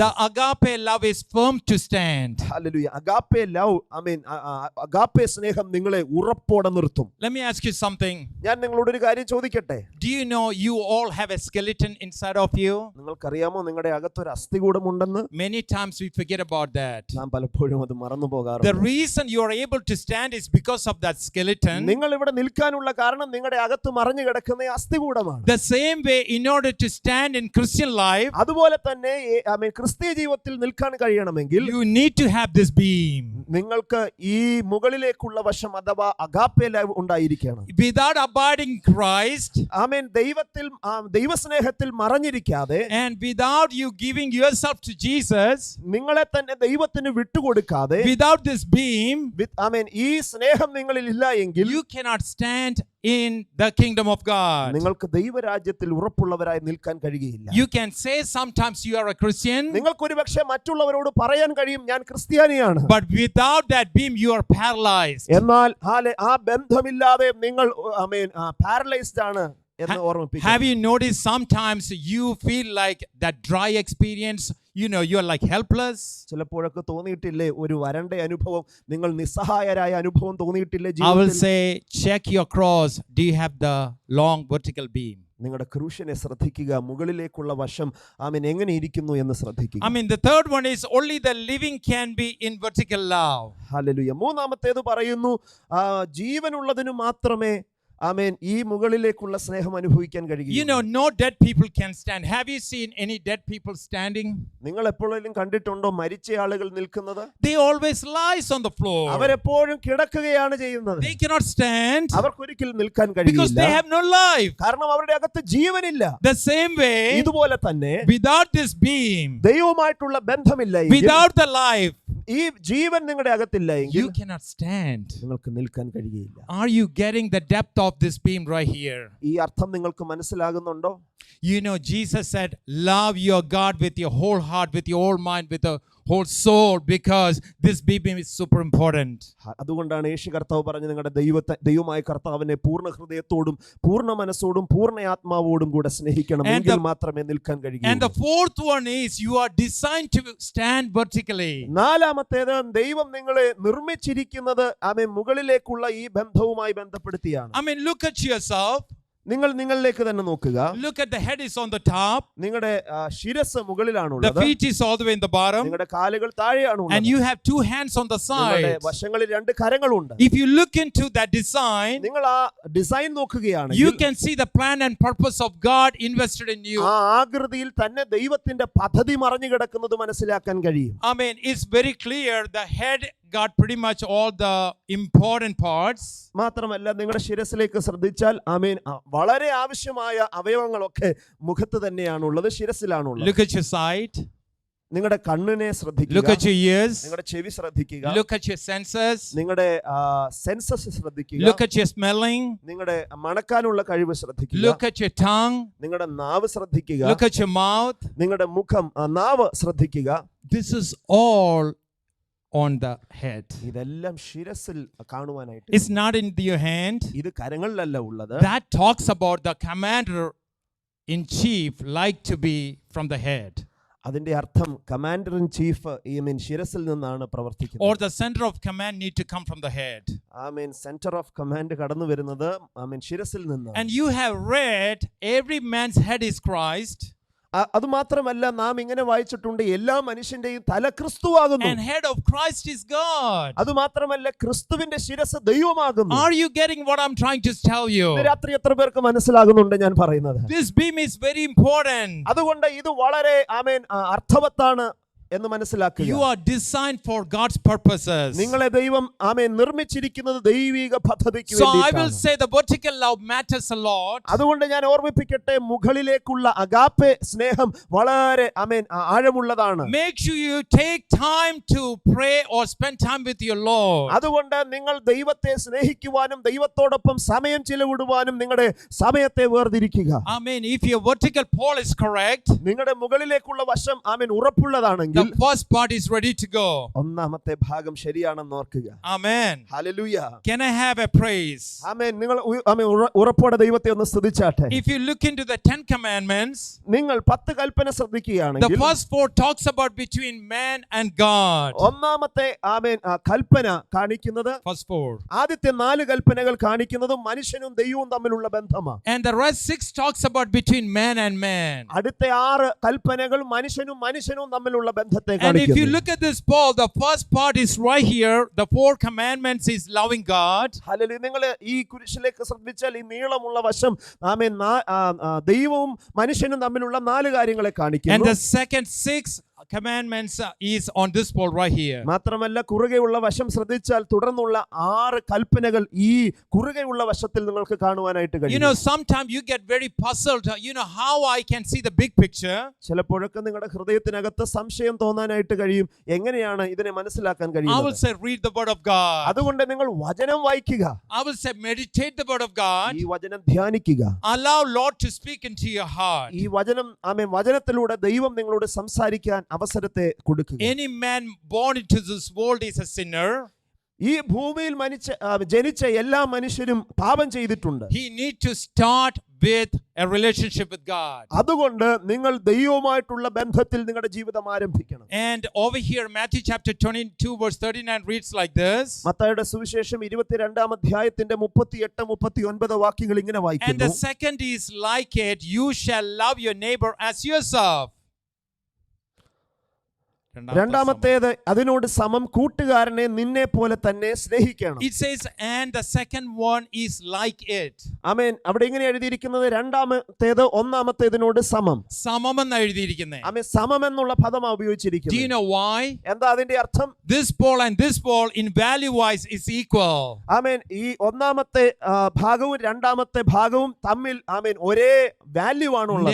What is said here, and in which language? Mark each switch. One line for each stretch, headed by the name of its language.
English: The agape love is firm to stand.
Malayalam: Hallelujah. അഗാപ്പേ love ആമേൻ അഗാപ്പേ സ്നേഹം നിങ്ങളെ ഉറപ്പോടെ നിർത്തും.
English: Let me ask you something.
Malayalam: ഞാൻ നിങ്ങളോട് ഒരു കാര്യം ചോദിക്കട്ടെ.
English: Do you know you all have a skeleton inside of you?
Malayalam: നിങ്ങൾക്കറിയാമോ നിങ്ങളുടെ അകത്തൊരു അസ്ഥികൂടമുണ്ടെന്ന്?
English: Many times we forget about that.
Malayalam: നാം പലപ്പോഴും അത് മറന്നു
English: The
Malayalam: പോകാറുണ്ട്.
English: reason you are able to stand is because of that skeleton.
Malayalam: നിങ്ങൾ ഇവിടെ നിൽക്കാനുള്ള കാരണം നിങ്ങളുടെ അകത്ത് മറഞ്ഞു കിടക്കുന്ന അസ്ഥികൂടമാണ്.
English: The same way, in order to stand in Christian life,
Malayalam: അതുപോലെ തന്നെ ആമേൻ ക്രിസ്തീയ ജീവിതത്തിൽ നിൽക്കാൻ കഴിയണമെങ്കിൽ
English: you need to have this beam.
Malayalam: നിങ്ങൾക്ക് ഈ മുകളിലേക്കുള്ള വശം അഥവാ അഗാപ്പേ ലവ് ഉണ്ടായിരിക്കണം.
English: Without abiding Christ,
Malayalam: ആമേൻ ദൈവസ്നേഹത്തിൽ മറഞ്ഞിരിക്കാതെ
English: and without you giving yourself to Jesus,
Malayalam: നിങ്ങളെ തന്നെ ദൈവത്തിന് വിട്ടുകൊടുക്കാതെ
English: without this beam,
Malayalam: ആമേൻ ഈ സ്നേഹം നിങ്ങളിൽ ഇല്ല എങ്കിൽ
English: you cannot stand in the kingdom of God.
Malayalam: നിങ്ങൾക്ക് ദൈവരാജ്യത്തിൽ ഉറപ്പുള്ളവരായി നിൽക്കാൻ കഴിയുകയില്ല.
English: You can say sometimes you are a Christian,
Malayalam: നിങ്ങൾക്ക് ഒരുപക്ഷെ മറ്റുള്ളവരോട് പറയാൻ കഴിയും ഞാൻ ക്രിസ്ത്യാനിയാണ്.
English: but without that beam you are paralyzed.
Malayalam: എന്നാൽ ആ ബന്ധമില്ലാതെ നിങ്ങൾ ആമേൻ പാരലൈസ്ഡ് ആണ് എന്ന് ഓർമ്മിപ്പിക്കും.
English: Have you noticed sometimes you feel like that dry experience, you know, you are like helpless?
Malayalam: ചിലപ്പോഴൊക്കെ തോന്നിയിട്ടില്ലേ ഒരു വരണ്ട അനുഭവം, നിങ്ങൾ നിസ്സഹായരായ അനുഭവം തോന്നിയിട്ടില്ലേ
English: I will
Malayalam: ജീവിതത്തിൽ?
English: say, check your cross. Do you have the long vertical beam?
Malayalam: നിങ്ങളുടെ ക്രൂശിനെ ശ്രദ്ധിക്കുക, മുകളിലേക്കുള്ള വശം ആമേൻ എങ്ങനെ ഇരിക്കുന്നു എന്ന് ശ്രദ്ധിക്കുക.
English: I mean, the third one is only the living can be in vertical love.
Malayalam: Hallelujah. മൂന്നാമത്തേത് പറയുന്നു ജീവനുള്ളതിനു മാത്രമേ ആമേൻ ഈ മുകളിലേക്കുള്ള സ്നേഹം അനുഭവിക്കാൻ
English: You
Malayalam: കഴിയും.
English: know, no dead people can stand. Have you seen any dead people standing?
Malayalam: നിങ്ങൾ എപ്പോഴെങ്കിലും കണ്ടിട്ടുണ്ടോ മരിച്ച ആളുകൾ നിൽക്കുന്നത്?
English: They always lies on the floor.
Malayalam: അവരെപ്പോഴും കിടക്കുകയാണ് ചെയ്യുന്നത്.
English: They cannot stand
Malayalam: അവർക്കൊരിക്കലും നിൽക്കാൻ
English: because
Malayalam: കഴിയില്ല.
English: they have no life.
Malayalam: കാരണം അവരുടെ അകത്ത് ജീവനില്ല.
English: The same way,
Malayalam: ഇതുപോലെ തന്നെ
English: without this beam,
Malayalam: ദൈവവുമായിട്ടുള്ള ബന്ധമില്ല എങ്കിൽ,
English: without the life,
Malayalam: ഈ ജീവൻ നിങ്ങളുടെ അകത്തില്ല എങ്കിൽ
English: you cannot stand.
Malayalam: നിങ്ങൾക്ക് നിൽക്കാൻ കഴിയുകയില്ല.
English: Are you getting the depth of this beam right here?
Malayalam: ഈ അർത്ഥം നിങ്ങൾക്ക് മനസ്സിലാകുന്നുണ്ടോ?
English: You know, Jesus said, love your God with your whole heart, with your whole mind, with your whole soul, because this beam is super important.
Malayalam: അതുകൊണ്ടാണ് യേശു കർത്താവ് പറഞ്ഞു നിങ്ങളുടെ ദൈവമായ കർത്താവിനെ പൂർണ്ണ ഹൃദയത്തോടും പൂർണ്ണ മനസ്സോടും പൂർണ്ണ ആത്മാവോടും കൂടെ സ്നേഹിക്കണം, എങ്കിൽ മാത്രമേ നിൽക്കാൻ കഴിയൂ.
English: And the fourth one is you are designed to stand vertically.
Malayalam: നാലാമത്തേത് ദൈവം നിങ്ങളെ നിർമ്മിച്ചിരിക്കുന്നത് ആമേൻ മുകളിലേക്കുള്ള ഈ ബന്ധവുമായി ബന്ധപ്പെടുത്തിയാണ്.
English: I mean, look at yourself.
Malayalam: നിങ്ങൾ നിങ്ങളിലേക്ക് തന്നെ നോക്കുക.
English: Look at the head is on the top.
Malayalam: നിങ്ങളുടെ ശിരസ്
English: The
Malayalam: മുകളിലാണുള്ളത്.
English: feet is all the way in the bottom.
Malayalam: നിങ്ങളുടെ കാലുകൾ താഴെയാണുള്ളത്.
English: And you have two hands on the
Malayalam: നിങ്ങളുടെ
English: side.
Malayalam: വശങ്ങളിൽ രണ്ട് കരങ്ങളുണ്ട്.
English: If you look into that design,
Malayalam: നിങ്ങൾ ആ design നോക്കുകയാണെങ്കിൽ
English: you can see the plan and purpose of God invested in you.
Malayalam: ആ ആകൃതിയിൽ തന്നെ ദൈവത്തിന്റെ പദ്ധതി മറഞ്ഞു കിടക്കുന്നത് മനസ്സിലാക്കാൻ കഴിയും.
English: I mean, it's very clear the head got pretty much all the important parts.
Malayalam: മാത്രമല്ല നിങ്ങളുടെ ശിരസിലേക്ക് ശ്രദ്ധിച്ചാൽ ആമേൻ വളരെ ആവശ്യമായ അവയവങ്ങളൊക്കെ മുഖത്ത് തന്നെയാണുള്ളത്, ശിരസിലാണുള്ളത്.
English: Look at your sight.
Malayalam: നിങ്ങളുടെ കണ്ണിനെ ശ്രദ്ധിക്കുക.
English: Look at your ears.
Malayalam: നിങ്ങളുടെ ചെവി ശ്രദ്ധിക്കുക.
English: Look at your senses.
Malayalam: നിങ്ങളുടെ സെൻസസ് ശ്രദ്ധിക്കുക.
English: Look at your smelling.
Malayalam: നിങ്ങളുടെ മണക്കാനുള്ള കഴിവ് ശ്രദ്ധിക്കുക.
English: Look at your tongue.
Malayalam: നിങ്ങളുടെ നാവ് ശ്രദ്ധിക്കുക.
English: Look at your mouth.
Malayalam: നിങ്ങളുടെ മുഖം നാവ് ശ്രദ്ധിക്കുക.
English: This is all on the head.
Malayalam: ഇതെല്ലാം ശിരസിൽ കാണുവാനായിട്ട്.
English: It's not in your hand.
Malayalam: ഇത് കരങ്ങളിലല്ല ഉള്ളത്.
English: That talks about the commander in chief like to be from the head.
Malayalam: അതിന്റെ അർത്ഥം കമാൻഡർ ഇൻ ചീഫ് ഈ മീൻ ശിരസിൽ നിന്നാണ് പ്രവർത്തിക്കുന്നത്.
English: Or the center of command need to come from the head. I mean
Malayalam: centre of command കടന്നു വരുന്നത് I mean ശിരസിൽ നിന്നാണ്.
English: And you have read every man's head is Christ.
Malayalam: അത് മാത്രമല്ല നാം ഇങ്ങനെ വായിച്ചിട്ടുണ്ട് എല്ലാ മനുഷ്യന്റെയും തല ക്രിസ്തുവാകുന്നു.
English: And head of Christ is God.
Malayalam: അത് മാത്രമല്ല ക്രിസ്തുവിന്റെ ശിരസ് ദൈവമാകുന്നു.
English: Are you getting what I'm trying to tell you?
Malayalam: രാത്രി എത്ര പേർക്ക് മനസ്സിലാകുന്നുണ്ട് ഞാൻ പറയുന്നത്?
English: This beam is very important.
Malayalam: അതുകൊണ്ട് ഇത് വളരെ അർത്ഥവത്താണ് എന്ന് മനസ്സിലാക്കുക.
English: You are designed for God's purposes.
Malayalam: നിങ്ങളെ ദൈവം ആമേൻ നിർമ്മിച്ചിരിക്കുന്നത് ദൈവിക പദ്ധതിക്ക്
English: So I will
Malayalam: വേണ്ടിയിട്ടാണ്.
English: say the vertical love matters a lot.
Malayalam: അതുകൊണ്ട് ഞാൻ ഓർമ്മിപ്പിക്കട്ടെ, മുകളിലേക്കുള്ള അഗാപ്പെ സ്നേഹം വളരെ ആമേൻ ആഴമുള്ളതാണ്.
English: Make sure you take time to pray or spend time with your Lord.
Malayalam: അതുകൊണ്ട് നിങ്ങൾ ദൈവത്തെ സ്നേഹിക്കുവാനും ദൈവത്തോടൊപ്പം സമയം ചിലവിടുവാനും നിങ്ങളുടെ സമയത്തെ വേർതിരിക്കുക.
English: Amen. If your vertical pole is correct,
Malayalam: നിങ്ങളുടെ മുകളിലേക്കുള്ള വശം ആമേൻ ഉറപ്പുള്ളതാണെങ്കിൽ
English: the first part is ready to go.
Malayalam: ഒന്നാമത്തെ ഭാഗം ശരിയാണെന്ന് ഓർക്കുക.
English: Amen.
Malayalam: Hallelujah.
English: Can I have a praise?
Malayalam: ആമേൻ. നിങ്ങൾ ആമേൻ ഉറപ്പോടെ ദൈവത്തെ ഒന്ന് സ്തുതിച്ചാട്ടെ.
English: If you look into the 10 commandments,
Malayalam: നിങ്ങൾ 10 കൽപ്പന
English: the
Malayalam: ശ്രദ്ധിക്കുകയാണെങ്കിൽ
English: first 4 talks about between man and God.
Malayalam: ഒന്നാമത്തെ ആമേൻ കൽപ്പന കാണിക്കുന്നത്,
English: First 4.
Malayalam: ആദ്യത്തെ 4 കൽപ്പനകൾ കാണിക്കുന്നതും മനുഷ്യനും ദൈവവും തമ്മിലുള്ള ബന്ധമാണ്.
English: And the rest 6 talks about between man and man.
Malayalam: അടുത്ത 6 കൽപ്പനകൾ മനുഷ്യനും തമ്മിലുള്ള ബന്ധത്തെ
English: And if you
Malayalam: കാണിക്കുന്നു.
English: look at this Paul, the first part is right here. The 4 commandments is loving God.
Malayalam: Hallelujah. നിങ്ങൾ ഈ കുരിശിലേക്ക് ശ്രദ്ധിച്ചാൽ ഈ നീളമുള്ള വശം ആമേൻ ദൈവവും മനുഷ്യനും തമ്മിലുള്ള 4 കാര്യങ്ങളെ
English: And
Malayalam: കാണിക്കുന്നു.
English: the second 6 commandments is on this pole right here.
Malayalam: മാത്രമല്ല കുറുകെയുള്ള വശം ശ്രദ്ധിച്ചാൽ തുടർന്നുള്ള 6 കൽപ്പനകൾ ഈ കുറുകെയുള്ള വശത്തിൽ നിങ്ങൾക്ക് കാണുവാനായിട്ട്
English: You
Malayalam: കഴിയും.
English: know, sometimes you get very puzzled. You know how I can see the big picture.
Malayalam: ചിലപ്പോഴൊക്കെ നിങ്ങളുടെ ഹൃദയത്തിനകത്ത് സംശയം തോന്നാനായിട്ട് കഴിയും, എങ്ങനെയാണ് ഇതിനെ മനസ്സിലാക്കാൻ
English: I will
Malayalam: കഴിയുന്നത്.
English: say, read the word of God.
Malayalam: അതുകൊണ്ട് നിങ്ങൾ വചനം വായിക്കുക,
English: I will say, meditate the word of God.
Malayalam: ഈ വചനം ധ്യാനിക്കുക.
English: Allow Lord to speak into your heart.
Malayalam: ഈ വചനം ആമേൻ വചനത്തിലൂടെ ദൈവം നിങ്ങളോട് സംസാരിക്കാൻ അവസരത്തെ കൊടുക്കുക.
English: Any man born into this world is a sinner.
Malayalam: ഈ ഭൂമിയിൽ ജനിച്ച എല്ലാ മനുഷ്യരും പാപം ചെയ്തിട്ടുണ്ട്.
English: He need to start with a relationship with God.
Malayalam: അതുകൊണ്ട് നിങ്ങൾ ദൈവവുമായിട്ടുള്ള ബന്ധത്തിൽ നിങ്ങളുടെ ജീവിതം ആരംഭിക്കണം.
English: And over here, Matthew chapter 22 verse 39 reads like this.
Malayalam: മത്തായിയുടെ സുവിശേഷം 22-ാം അധ്യായത്തിന്റെ 38-39 വാക്യങ്ങൾ ഇങ്ങനെ
English: And
Malayalam: വായിക്കുന്നു.
English: the second is like it, you shall love your neighbor as yourself.
Malayalam: രണ്ടാമത്തേത് അതിനോട് സമം കൂട്ടുകാരനെ നിന്നെ പോലെ തന്നെ സ്നേഹിക്കണം.
English: It says, and the second one is like it.
Malayalam: ആമേൻ. അവിടെ ഇങ്ങനെ എഴുതിയിരിക്കുന്നത് രണ്ടാമത്തേത് ഒന്നാമത്തേതിനോട് സമം. സമം എന്ന് എഴുതിയിരിക്കുന്നേ. ആമേൻ. സമം എന്നുള്ള പദമാണ്
English: Do you
Malayalam: ഉപയോഗിച്ചിരിക്കുന്നത്.
English: know why?
Malayalam: എന്താ അതിന്റെ അർത്ഥം?
English: This pole and this pole in value wise is equal.
Malayalam: ആമേൻ. ഈ ഒന്നാമത്തെ ഭാഗവും രണ്ടാമത്തെ ഭാഗവും തമ്മിൽ ആമേൻ ഒരേ വാല്യൂ ആണുള്ളത്.